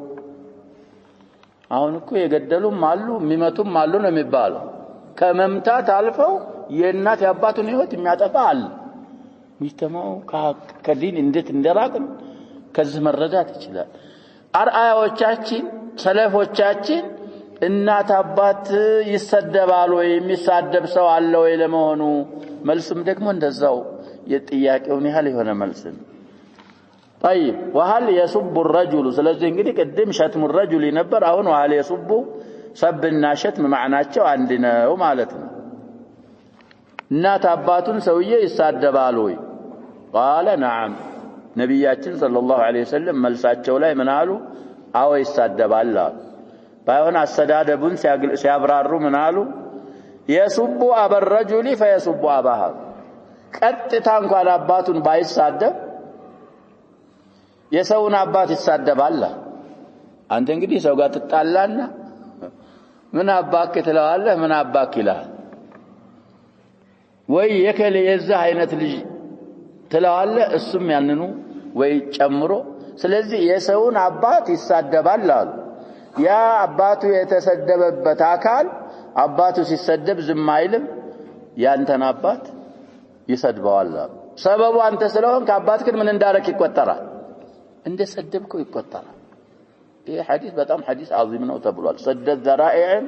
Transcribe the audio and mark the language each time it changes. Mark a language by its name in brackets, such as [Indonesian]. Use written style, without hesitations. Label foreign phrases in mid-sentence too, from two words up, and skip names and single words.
[Amharic] አሁን እኮ የገደሉም አሉ የሚመቱም አሉ ነው የሚባለው። ከመምታት አልፈው የእናት አባቱን ህይወት የሚያጠፋ አለ። ሙጅተማው ከዲን እንዴት እንደራቅን ከዚህ መረዳት ይችላል። አርአያዎቻችን ሰለፎቻችን እናት አባት ይሰደባል ወይ የሚሳደብ ሰው አለ ወይ ለመሆኑ መልስም ደግሞ እንደዛው የጥያቄውን ያህል የሆነ መልስ ነው። [Arabic] طيب وهل يسب الرجل؟ [Amharic] ስለዚህ እንግዲህ ቅድም [Arabic] شتمه الرجل [Amharic] ነበር። አሁን [Arabic] وهل يسب [Amharic] ሰብና ሸትም ማዕናቸው አንድ ነው ማለት ነው። እናት አባቱን ሰውዬ ይሳደባል ወይ? [Arabic] قال نعم። [Amharic] ነብያችን [Arabic] صلى الله عليه وسلم [Amharic] መልሳቸው ላይ ምን አሉ? አዎ ይሳደባል አሉ። ባይሆን አሰዳደቡን ሲያብራሩ ምን አሉ? [Arabic] يسب أبا الرجل فيسب أباه። [Amharic] ቀጥታ እንኳን አባቱን ባይሳደብ የሰውን አባት ይሳደባል። አንተ እንግዲህ ሰው ጋር ትጣላና ምን አባክ ትለዋለህ፣ ምን አባክ ይላል። ወይ የከለ የዛ አይነት ልጅ ትለዋለህ፣ እሱም ያንኑ ወይ ጨምሮ። ስለዚህ የሰውን አባት ይሳደባል አሉ። ያ አባቱ የተሰደበበት አካል አባቱ ሲሰደብ ዝም አይልም። ያንተን አባት ይሰድበዋል ሰበቡ አንተ ስለሆንክ አባትክን ምን እንዳረክ ይቆጠራል እንደሰደብከው ይቆጠራል ይሄ ሐዲስ በጣም ሐዲስ عظيم ነው ተብሏል [Arabic] سد الذرائع